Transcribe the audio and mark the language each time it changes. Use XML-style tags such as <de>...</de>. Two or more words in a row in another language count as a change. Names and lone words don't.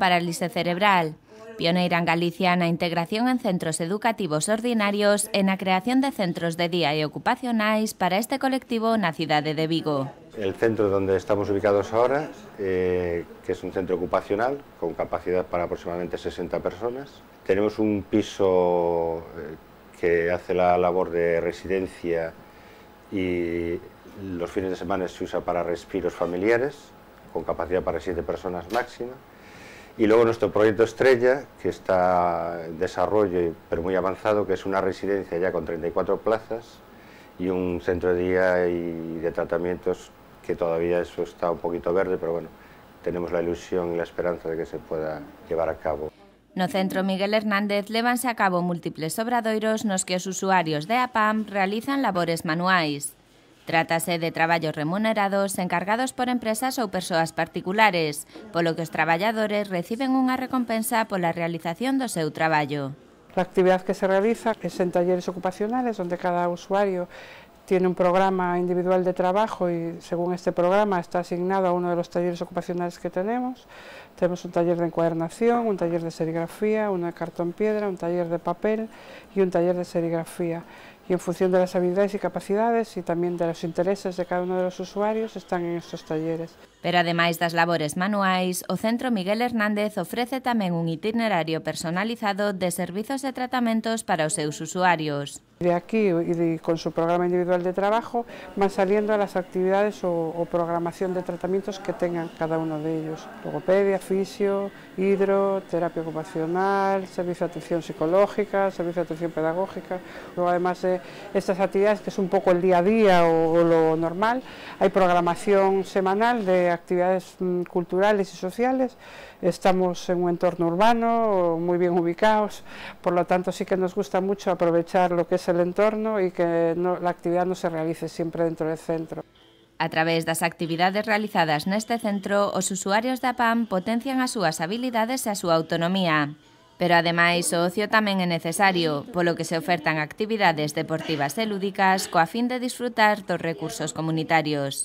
<gl>parálise cerebral, pioneira en Galicia na integración en centros educativos ordinarios e na creación de centros de día e ocupacionais para este colectivo na cidade de Vigo.</gl> <es>El centro donde estamos ubicados ahora, que es un centro ocupacional con capacidad para aproximadamente 60 personas. Tenemos un piso que hace la labor de residencia y los fines de semana se usa para respiros familiares, con capacidad para 7 personas máxima. Y luego nuestro proyecto estrella, que está en desarrollo, pero muy avanzado, que es una residencia ya con 34 plazas y un centro de día y de tratamientos, que todavía eso está un poquito verde, pero bueno, tenemos la ilusión y la esperanza de que se pueda llevar a cabo.</es> <gl>No Centro Miguel Hernández levanse a cabo múltiples obradoiros nos que os usuarios de APAM realizan labores manuais. Trátase de traballos remunerados encargados por empresas ou persoas particulares, polo que os traballadores reciben unha recompensa pola realización do seu traballo.</gl> <es>La actividad que se realiza es en talleres ocupacionales, donde cada usuario tiene un programa individual de trabajo y según este programa está asignado a uno de los talleres ocupacionales que tenemos. Tenemos un taller de encuadernación, un taller de serigrafía, uno de cartón piedra, un taller de papel y un taller de serigrafía. Y en función de las habilidades y capacidades y también de los intereses de cada uno de los usuarios están en estos talleres.</es> <gl>Pero ademais das labores manuais, o Centro Miguel Hernández ofrece tamén un itinerario personalizado de servizos e tratamentos para os seus usuarios.</gl> <es>De aquí y con su programa individual de trabajo van saliendo las actividades o programación de tratamientos que tengan cada uno de ellos. Logopedia, fisio, hidro, terapia ocupacional, servicio de atención psicológica, servicio de atención pedagógica. Luego, además de estas actividades, que es un poco el día a día o lo normal, hay programación semanal de actividades culturales y sociales. Estamos en un entorno urbano, muy bien ubicados, por lo tanto sí que nos gusta mucho aprovechar lo que es el entorno y que la actividad no se realice siempre dentro del centro.</es> <gl>A través das actividades realizadas neste centro, os usuarios da APAM potencian as súas habilidades e a súa autonomía. Pero ademais o ocio tamén é necesario, polo que se ofertan actividades deportivas e lúdicas coa fin de disfrutar dos recursos comunitarios.</gl>